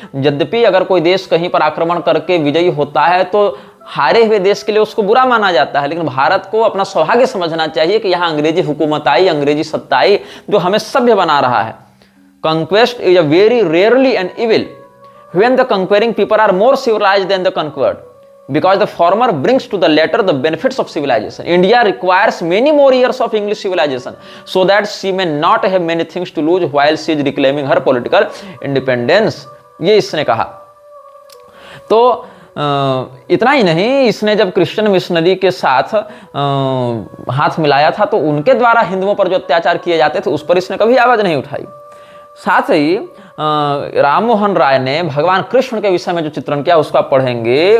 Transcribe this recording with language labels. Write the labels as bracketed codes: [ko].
[hi] यद्यपि अगर कोई देश कहीं पर आक्रमण करके विजयी होता है तो हारे हुए देश के लिए उसको बुरा माना जाता है, लेकिन भारत को अपना सौभाग्य समझना चाहिए कि यहाँ अंग्रेजी हुकूमत आई, अंग्रेजी सत्ता आई जो हमें सभ्य बना रहा है। [en] Conquest is a very rarely an evil when the conquering people are more civilised than the conquered, because the former brings to the latter the benefits of civilization. India requires many more years of English civilization so that she may not have many things to lose while she is reclaiming her political independence. [hi] ये इसने कहा। तो इतना ही नहीं, इसने जब Christian missionary के साथ हाथ मिलाया था तो उनके द्वारा हिंदुओं पर जो अत्याचार किए जाते थे उस पर इसने कभी आवाज नहीं उठाई। साथ ही राम मोहन राय ने भगवान कृष्ण के विषय में जो चित्रण किया उसको आप पढ़ेंगे।